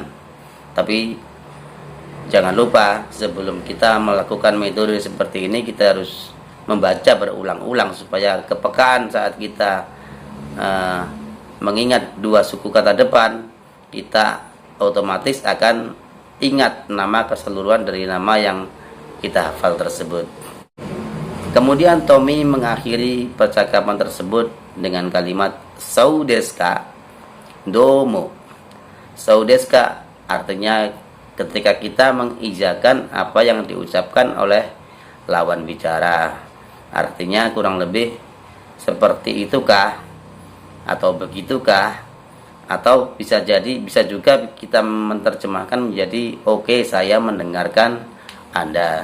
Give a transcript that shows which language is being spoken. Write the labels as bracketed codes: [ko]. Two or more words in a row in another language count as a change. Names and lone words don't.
[id] Tapi jangan lupa, sebelum kita melakukan metode seperti ini, kita harus membaca berulang-ulang supaya kepekaan saat kita eh, mengingat dua suku kata depan, kita otomatis akan ingat nama keseluruhan dari nama yang kita hafal tersebut. Kemudian Tommy mengakhiri percakapan tersebut dengan kalimat [ja] "そうですか?" どうも。「そうですか?" [id] artinya ketika kita mengijakan apa yang diucapkan oleh lawan bicara. Artinya kurang lebih seperti itukah atau begitukah, atau bisa juga kita menerjemahkan menjadi oke, saya mendengarkan Anda.